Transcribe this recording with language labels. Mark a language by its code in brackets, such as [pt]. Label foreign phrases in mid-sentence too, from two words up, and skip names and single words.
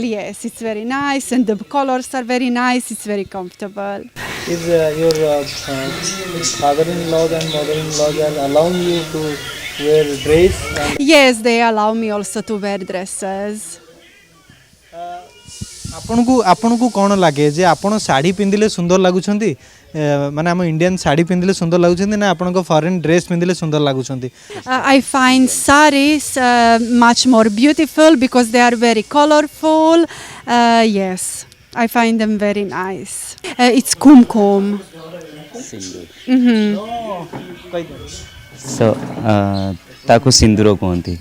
[en] Yes, it's very nice and the colors are very nice. It's very comfortable. Is your father-in-law and mother-in-law are allowing you to wear dress? And Yes, they allow me also to wear dresses. [or] ଆପଣଙ୍କୁ କଣ ଲାଗେ ଯେ ଆପଣ ଶାଢ଼ୀ ପିନ୍ଧିଲେ ସୁନ୍ଦର ଲାଗୁଛନ୍ତି ମାନେ ହମ ଇଣ୍ଡିଆନ ଶାଢ଼ୀ ପିନ୍ଧିଲେ ସୁନ୍ଦର ଲାଗୁଛନ୍ତି ନା ଆପଣଙ୍କୁ [en] foreign dress [or] ପିନ୍ଧିଲେ ସୁନ୍ଦର ଲାଗୁଛନ୍ତି? [en] I find saris much more beautiful because they are very colorful. Yes, I find them very nice. It's kumkum. [or] So ତାକୁ ସିନ୍ଦୁର କୁହନ୍ତି.